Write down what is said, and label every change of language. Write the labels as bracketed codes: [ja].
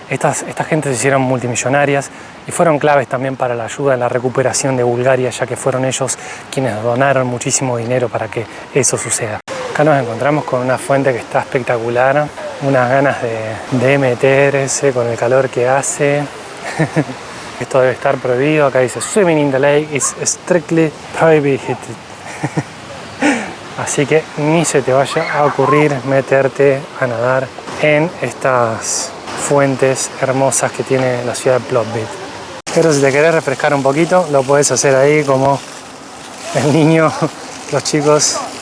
[es] Estas gentes se hicieron multimillonarias y fueron claves también para la ayuda en la recuperación de Bulgaria, ya que fueron ellos quienes donaron muchísimo dinero para que eso suceda. Acá nos encontramos con una fuente que está espectacular, unas ganas de meterse con el calor que hace. Esto debe estar prohibido. Acá dice [en] swimming in the lake is strictly prohibited. [es] Así que ni se te vaya a ocurrir meterte a nadar en estas fuentes hermosas que tiene la ciudad de Plovdiv. Pero si te querés refrescar un poquito, lo puedes hacer ahí como el niño, los chicos.